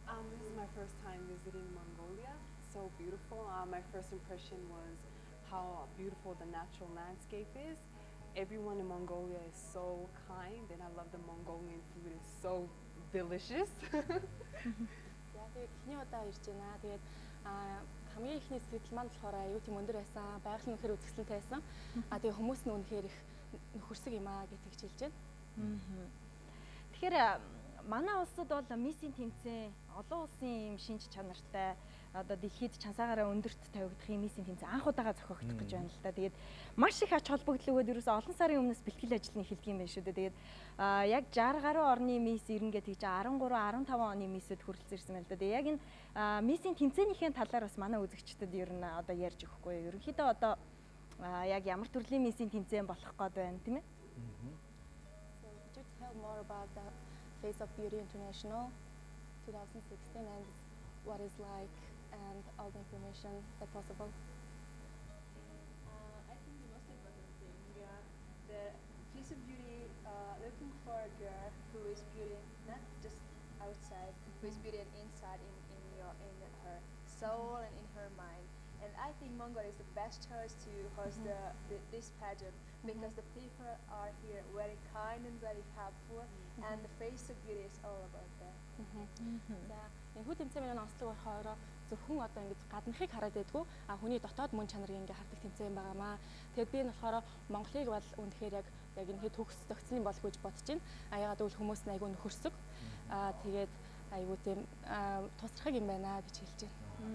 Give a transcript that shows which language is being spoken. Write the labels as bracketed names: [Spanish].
[English] This is my first time visiting Mongolia. So beautiful. My first impression was how beautiful the natural landscape is. Everyone in Mongolia is so kind, and I love the Mongolian food. It's so delicious. [Mongolian] Тэгээд эхний удаа ирж байна. Тэгээд хамгийн ихний сэтгэл маань болохоор аюу тийм өндөр байсан. Байгаль нь үнэхээр үзэсгэлэнтэй байсан. Тэгээд хүмүүс нь үнэхээр их нөхөрсөг юм аа гэж хэлж байна. Тэгэхээр манай улсад бол Miss-ийн тэмцээн олон улсын юм шинж чанартай одоо дэлхийд чансаагаараа өндөрт тавигдах юм Miss-ийн тэмцээн анх удаага зохиогдох гэж байна л да. Тэгээд маш их ач холбогдол өгөөд ерөөсөө олон сарын өмнөөс бэлтгэл ажлыг эхэлдэг юм байна шүү дээ. Тэгээд яг 60 гаруй орны Miss ирнэ гэж 13 15 оны Miss-д хүрэлцэрсэн байна л да. Тэгээд яг энэ Miss-ийн тэмцээнийхээ талаар бас манай үзэгчдэд ер нь одоо ярьж өгөхгүй. Ерөнхийдөө одоо яг ямар төрлийн Miss-ийн тэмцээн болох гээд байна тийм ээ? [English] So could you tell more about the Face of Beauty International 2016 and what is like and all the information that possible? I think the most important thing, the Face of Beauty looking for a girl who is beauty not just outside, who is beauty inside in her soul and in her mind. And I think Mongolia is the best choice to host this pageant because the people are here very kind and very helpful, and the Face of Beauty is all about that. [Mongolian] За энэ хүү тэмцээн онцлог болохоор зөвхөн одоо ингэж гаднахыг хараад байдгүй хүний дотоод мөн чанарыг ингээ хардаг тэмцээн байгаамаа. Тэгээд би энэ болохоор Монголыг бол үнэхээр яг энэ төгс зохицлын болов гэж бодож байна. Яагаад гэвэл хүмүүс нь айгүй нөхөрсөг. Тэгээд айгүй тийм тусрахыг юм байна гэж хэлж байна.